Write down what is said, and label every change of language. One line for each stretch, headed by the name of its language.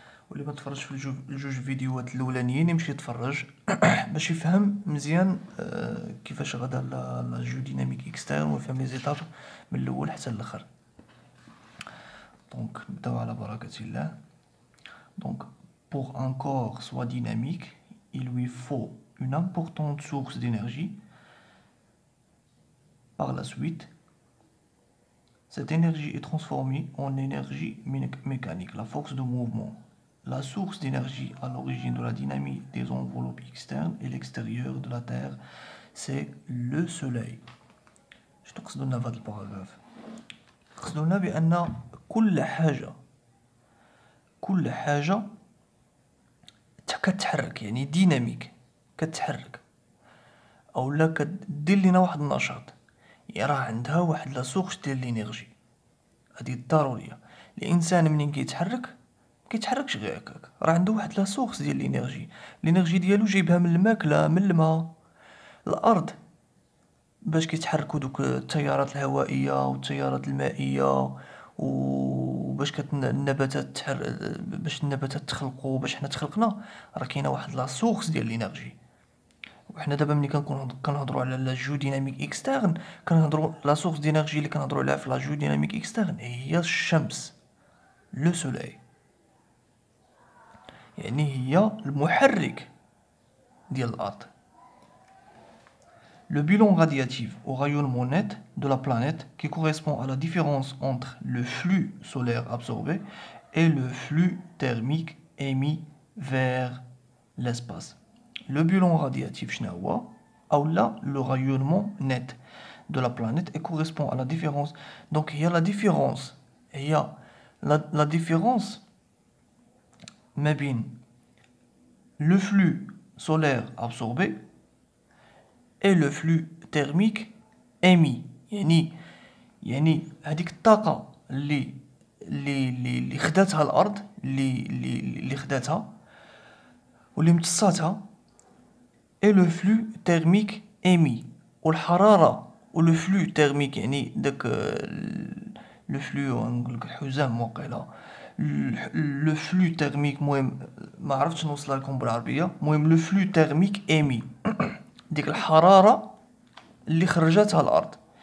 Arabic: واللي ما تفرجش في الجوج فيديوهات الاولانيين يمشي يتفرج باش يفهم مزيان كيفاش غادا لا جو ديناميك اكسترن ويفهم لي زيتاب من الاول حتى الاخر. Donc, نبداو على بركة الله.
French: Donc, pour un corps soit dynamique, il lui faut une importante source d'énergie. Par la suite, cette énergie est transformée en énergie mécanique, la force de mouvement. La source d'énergie à l'origine de la dynamique des enveloppes externes et l'extérieur de la Terre, c'est le Soleil.
Arabic: شنو تقصدوا لنا بهذا الباراغراف؟ تقصدوا لنا بأن كل حاجة كتحرك، يعني ديناميك، كتحرك اولا كدير لينا واحد النشاط، يعني راه عندها واحد لا سورس ديال لينيرجي. هادي ضروريه. الانسان منين كيتحركش غير هكاك، راه عنده واحد لا سورس ديال لينيرجي ديالو جايبها من الماكله، من الماء. الارض باش كيتحركوا دوك التيارات الهوائيه والتيارات المائيه، وباش النباتات باش النباتات تخلقوا، باش حنا تخلقنا، راه كاينه واحد لا سورس ديال لينيرجي. وحنا دابا ملي كنهضروا على لا جو ديناميك اكسترن، كنهضروا لا سورس دينيرجي اللي كنهضروا عليها في لا جو ديناميك اكسترن هي الشمس، لو سولاي، يعني هي المحرك ديال الارض.
French: Le bilan radiatif au rayonnement net de la planète qui correspond à la différence entre le flux solaire absorbé et le flux thermique émis vers l'espace. Le bilan radiatif
Arabic: شنو هو؟
French: le rayonnement net de la planète et correspond à la différence. Donc il y a la différence, il y a la différence
Arabic: ما بين
French: le flux solaire absorbé et le flux thermique émis.
Arabic: يعني هذيك الطاقة اللي خداتها الأرض، اللي خداتها واللي امتصاتها،
French: et le flux thermique émis،
Arabic: والحرارة و le flux thermique، يعني داك le flux نقول لك الحزام واقيلا، le flux thermique، المهم ما عرفتش نوصلها لكم بالعربية، المهم
French: le flux thermique émis
Arabic: ديك الحرارة اللي خرجتها الأرض.